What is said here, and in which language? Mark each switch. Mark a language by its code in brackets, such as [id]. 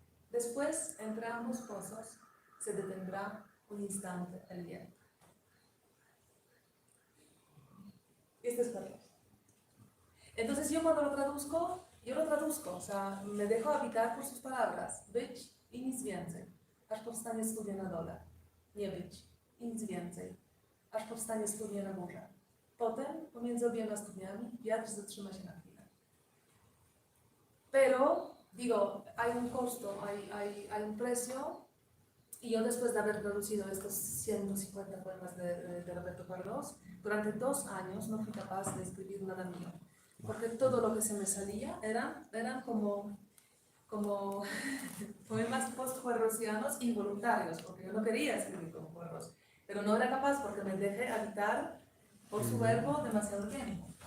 [es] Después, entre ambos pozos, se detendrá un instante el viento. Este es Carlos. Entonces yo cuando lo traduzco, o sea, me dejo habitar por sus palabras. [pl] Być i nic więcej, aż powstanie studnia na dole. Nie być i nic więcej, aż powstanie studnia na górze. Potem, pomiędzy obiema studniami, wiatr zatrzyma się na chwilę. [es] Pero, digo, hay un costo, hay un precio, y yo después de haber traducido estos 150 poemas de Roberto Cuadros, durante 2 años no fui capaz de escribir nada mío. Porque todo lo que se me salía eran como poemas post-cuadrosianos involuntarios, porque yo no quería escribir como Cuadros, pero no era capaz porque me dejé habitar por su verbo demasiado tiempo.